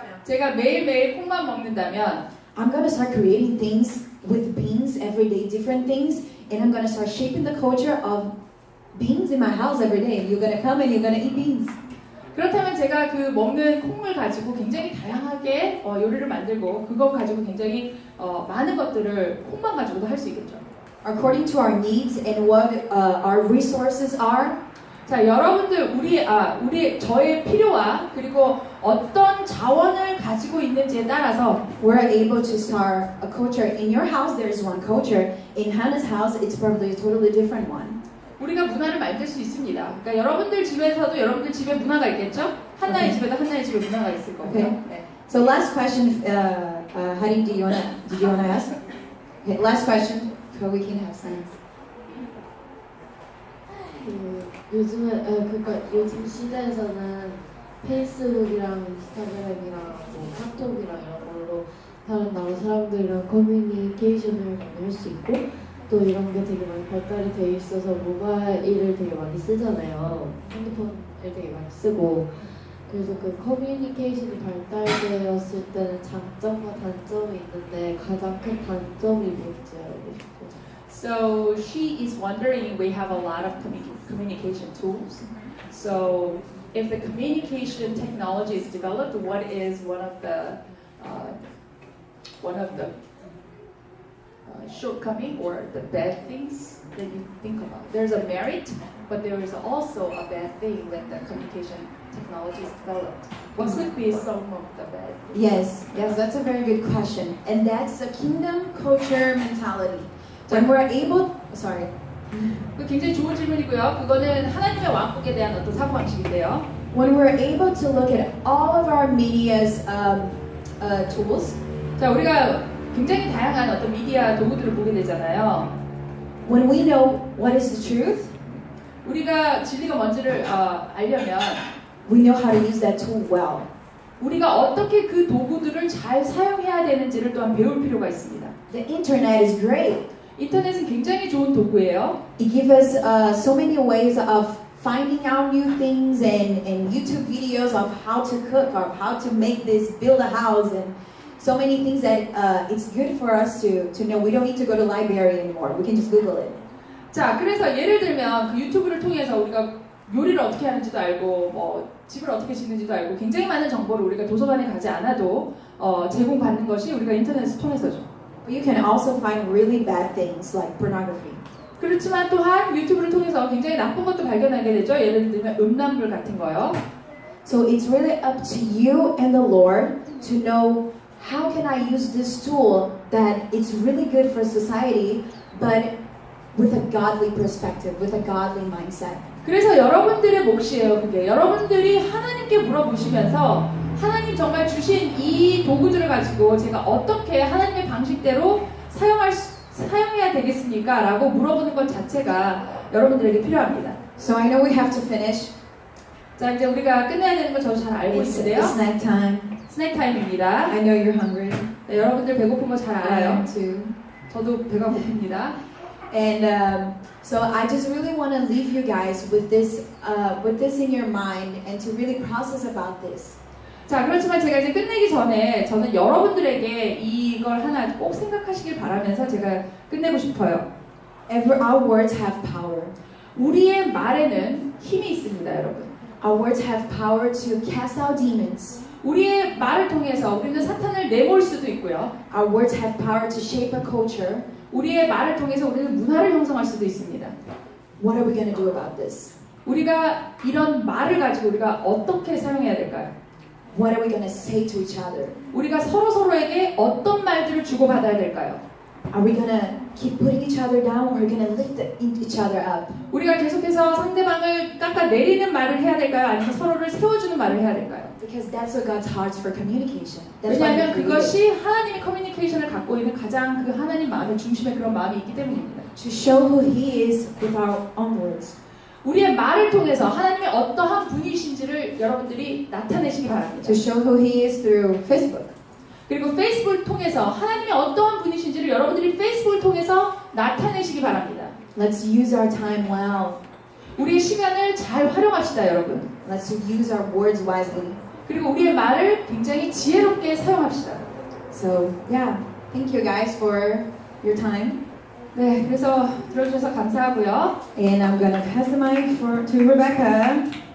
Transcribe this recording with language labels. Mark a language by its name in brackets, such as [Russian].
[Korean] 제가 매일매일 콩만 먹는다면 [English] I'm gonna start creating things with beans every day, different things, and I'm gonna start shaping the culture of beans in my house every day. You're gonna come and you're gonna eat beans. [Korean] 그렇다면 제가 그 먹는 콩을 가지고 굉장히 다양하게 요리를 만들고 그거 가지고 굉장히 많은 것들을 콩만 가지고도 할 수 있겠죠. [English] According to our needs and what our resources are, [Korean] 자, 여러분들 저의 필요와 그리고 어떤 자원을 가지고 있는지에 따라서 [English] we're able to start a culture. In your house, there is one culture. In Hannah's house, it's probably a totally different one. [Korean] 우리가 문화를 만들 수 있습니다. 그러니까 여러분들 집에서도 여러분들 집에 문화가 있겠죠? 한나의 집에도 한나의 집에 문화가 있을 거고요. [English] Okay. [Korean] 네. [English] So last question, Hari, did you wanna ask? Okay, last question, so we can have science. [Korean] 요즘 시대에서는 페이스북이랑 인스타그램이랑 뭐 카톡이랑 이런 걸로 다른 나라 사람들이랑 커뮤니케이션을 할 수 있고 또 이런 게 되게 많이 발달이 돼 있어서 모바일을 되게 많이 쓰잖아요. 핸드폰을 되게 많이 쓰고 그래서 그 커뮤니케이션이 발달되었을 때는 장점과 단점이 있는데 가장 큰 단점이 뭔지 알고 싶어요. [English] So she is wondering, we have a lot of communication tools. So if the communication technology is developed, what is one of the shortcoming or the bad things that you think about? There's a merit, but there is also a bad thing when the communication technology is developed. What could be some of the bad things? Yes, that's a very good question. And that's the kingdom culture mentality. When we're able, sorry. [Korean] 그 굉장히 좋은 질문이고요. 그거는 하나님의 왕국에 대한 어떤 사고방식인데요. [English] When we're able to look at all of our media's tools, [Korean] 자, 우리가 굉장히 다양한 어떤 미디어 도구들을 보게 되잖아요. [English] when we know what is the truth, [Korean] 우리가 진리가 뭔지를 알려면 [English] we know how to use that tool well. [Korean] 우리가 어떻게 그 도구들을 잘 사용해야 되는지를 또한 배울 필요가 있습니다. [English] The internet is great. [Korean] 인터넷은 굉장히 좋은 도구예요. [English] It gives us so many ways of finding out new things and YouTube videos of how to cook or how to make this, build a house, and so many things that it's good for us to know. We don't need to go to library anymore. We can just Google it. [Korean] 자, 그래서 예를 들면 그 유튜브를 통해서 우리가 요리를 어떻게 하는지도 알고 뭐 집을 어떻게 짓는지도 알고 굉장히 많은 정보를 우리가 도서관에 가지 않아도 제공받는 것이 우리가 인터넷을 통해서죠. [English] You can also find really bad things like pornography. [Korean] 그렇지만 또한 유튜브를 통해서 굉장히 나쁜 것도 발견하게 되죠. 예를 들면 음란물 같은 거요. [English] So it's really up to you and the Lord to know how can I use this tool that it's really good for society, but with a godly perspective, with a godly mindset. [Korean] 그래서 여러분들의 몫이에요. 그게 여러분들이 하나님께 물어보시면서 하나님 정말 주신 이 도구들을 가지고 제가 어떻게 하나님의 방식대로 사용해야 되겠습니까? 라고 물어보는 것 자체가 여러분들에게 필요합니다. [English] So I know we have to finish. [Korean] 자, 이제 우리가 끝내야 되는 거 저도 잘 알고 [English] It's [Korean] 있는데요. [English] snack time. [Korean] 스낵 타임입니다. [English] I know you're hungry. [Korean] 네, 여러분들 배고픈 거 잘 [English] I [Korean] 알아요. [English] am too. [Korean] 저도 배가 고픕니다. [English] And so I just really want to leave you guys with this in your mind and to really process about this. [Korean] 자, 그렇지만 제가 이제 끝내기 전에 저는 여러분들에게 이걸 하나 꼭 생각하시길 바라면서 제가 끝내고 싶어요. [English] Our words have power. [Korean] 우리의 말에는 힘이 있습니다, 여러분. [English] Our words have power to cast out demons. [Korean] 우리의 말을 통해서 우리는 사탄을 내몰 수도 있고요. [English] Our words have power to shape a culture. [Korean] 우리의 말을 통해서 우리는 문화를 형성할 수도 있습니다. [English] What are we going to do about this? [Korean] 우리가 이런 말을 가지고 우리가 어떻게 사용해야 될까요? [English] What are we going to say to each other? [Korean] 우리가 서로에게 어떤 말들을 주고받아야 될까요? [English] Are we gonna keep putting each other down or are we gonna lift each other up? [Korean] 우리가 계속해서 상대방을 깎아내리는 말을 해야 될까요? 아니면 서로를 세워주는 말을 해야 될까요? [English] Because that's what God's heart for communication. That's why [Korean] 왜냐하면 [English] He created [Korean] 그것이 하나님의 커뮤니케이션을 갖고 있는 가장 그 하나님 마음의 중심에 그런 마음이 있기 때문입니다. [English] to show who He is with our own words. [Korean] 우리의 말을 통해서 하나님의 어떠한 분이신지를 여러분들이 나타내시기 바랍니다. [English] To show who He is through Facebook. [Korean] 그리고 페이스북을 통해서 하나님의 어떠한 분이신지를 여러분들이 페이스북을 통해서 나타내시기 바랍니다. [English] Let's use our time well. [Korean] 우리의 시간을 잘 활용합시다, 여러분. [English] Let's use our words wisely. [Korean] 그리고 우리의 말을 굉장히 지혜롭게 사용합시다. [English] So yeah, thank you guys for your time. [Korean] 네, 그래서 들어주셔서 감사하고요. [English] And I'm gonna pass the mic to Rebecca.